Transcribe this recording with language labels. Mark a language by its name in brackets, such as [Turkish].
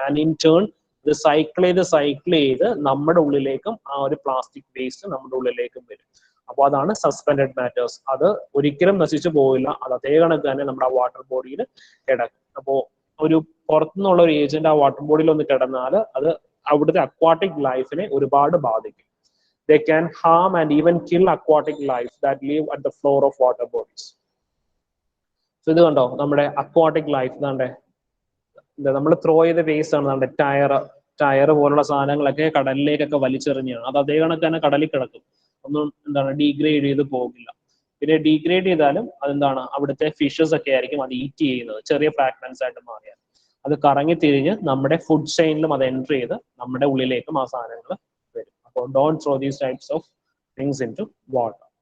[English] and in turn [Malayalam] ഇത് cycle ചെയ്ത് നമ്മുടെ ഉള്ളിലേക്കും ആ ഒരു പ്ലാസ്റ്റിക് വേസ്റ്റ് നമ്മുടെ ഉള്ളിലേക്കും വരും. അപ്പോൾ അതാണ് സസ്പെൻഡഡ് മാറ്റേഴ്സ്. അത് ഒരിക്കലും നശിച്ചു പോവില്ല. അത് അതേ കണക്ക് തന്നെ നമ്മുടെ ആ വാട്ടർ ബോഡിയിൽ കിടക്കും. അപ്പോൾ ഒരു പുറത്തുനിന്നുള്ള ഒരു ഏജന്റ് ആ വാട്ടർ ബോഡിയിൽ ഒന്ന് കിടന്നാൽ അത് അവിടുത്തെ അക്വാട്ടിക് ലൈഫിനെ ഒരുപാട് ബാധിക്കും. [English] They can harm and even kill aquatic life that live at the floor of water bodies. [Malayalam] So ഇത് കണ്ടോ, നമ്മുടെ അക്വാട്ടിക് ലൈഫ് നമ്മൾ ത്രോ ചെയ്ത വേസ്റ്റ് ആണ്. ടയർ പോലുള്ള സാധനങ്ങളൊക്കെ കടലിലേക്കൊക്കെ വലിച്ചെറിഞ്ഞാണ്. അത് അതേ കണക്ക് തന്നെ കടലിൽ കിടക്കും. ഒന്നും ഡീഗ്രേഡ് ചെയ്ത് പോകില്ല. പിന്നെ ഡീഗ്രേഡ് ചെയ്താലും അവിടുത്തെ ഫിഷസ് ഒക്കെ ആയിരിക്കും അത് ഈറ്റ് ചെയ്യുന്നത്. ചെറിയ ഫ്രാഗ്മെന്റ്സ് ആയിട്ട് മാറിയാൽ അത് കറങ്ങി തിരിഞ്ഞ് നമ്മുടെ ഫുഡ് ചെയിനിലും അത് എൻറ്റർ ചെയ്ത് നമ്മുടെ ഉള്ളിലേക്കും ആ സാധനങ്ങൾ വരും. അപ്പോൾ [English] don't throw these types of things into water.